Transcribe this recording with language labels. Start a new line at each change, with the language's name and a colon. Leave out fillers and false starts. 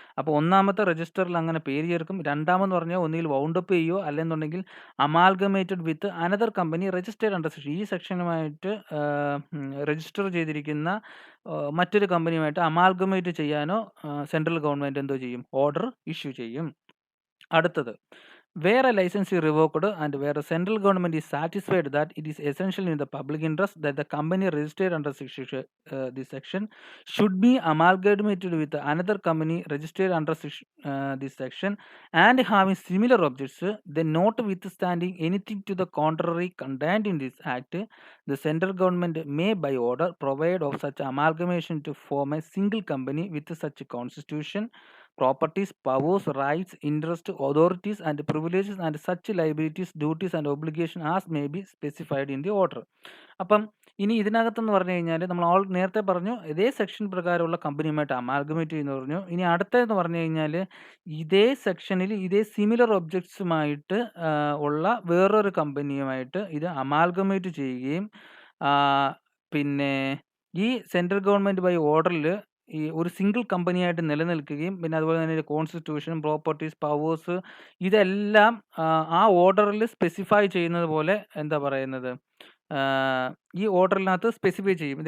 Malayalam: അപ്പോൾ ഒന്നാമത്തെ രജിസ്റ്ററിൽ അങ്ങനെ പേര് ചേർക്കും. രണ്ടാമെന്ന് പറഞ്ഞാൽ ഒന്നുകിൽ വൗണ്ട് അപ്പ് ചെയ്യുകയോ അല്ലെന്നുണ്ടെങ്കിൽ
English: amalgamated with another company registered under section,
Malayalam: ഈ സെക്ഷനുമായിട്ട് രജിസ്റ്റർ ചെയ്തിരിക്കുന്ന മറ്റൊരു കമ്പനിയുമായിട്ട് അമാൽഗമേറ്റ് ചെയ്യാനോ സെൻട്രൽ ഗവൺമെൻറ് എന്തോ ചെയ്യും, ഓർഡർ ഇഷ്യൂ ചെയ്യും.
English: അടുത്തത്, where a license is revoked and where the central government is satisfied that it is essential in the public interest that the company registered under this section should be amalgamated with another company registered under this section and having similar objects, then notwithstanding anything to the contrary contained in this act, the central government may by order provide of such amalgamation to form a single company with such constitution, properties, powers, rights, interests, authorities and privileges and such liabilities, duties and obligations as may be specified in the order.
Malayalam: അപ്പം ഇനി ഇതിനകത്തെന്ന് പറഞ്ഞു കഴിഞ്ഞാൽ നമ്മൾ നേരത്തെ പറഞ്ഞു ഇതേ section പ്രകാരമുള്ള കമ്പനിയുമായിട്ട് amalgamate ചെയ്യുന്നു പറഞ്ഞു. ഇനി അടുത്തതെന്ന് പറഞ്ഞു കഴിഞ്ഞാൽ ഇതേ സെക്ഷനിൽ ഇതേ സിമിലർ ഒബ്ജക്ട്സുമായിട്ട് ഉള്ള വേറൊരു കമ്പനിയുമായിട്ട് ഇത് അമാൽഗമേറ്റ് ചെയ്യുകയും പിന്നെ ഈ സെൻട്രൽ ഗവൺമെൻറ് ബൈ ഓർഡറിൽ ഈ ഒരു സിംഗിൾ കമ്പനിയായിട്ട് നിലനിൽക്കുകയും പിന്നെ അതുപോലെ തന്നെ കോൺസ്റ്റിറ്റ്യൂഷൻ, പ്രോപ്പർട്ടീസ്, പവേഴ്സ് ഇതെല്ലാം ആ ഓർഡറിൽ സ്പെസിഫൈ ചെയ്യുന്നത് പോലെ എന്താ പറയുന്നത് ഈ ഓർഡറിനകത്ത് സ്പെസിഫൈ ചെയ്യും.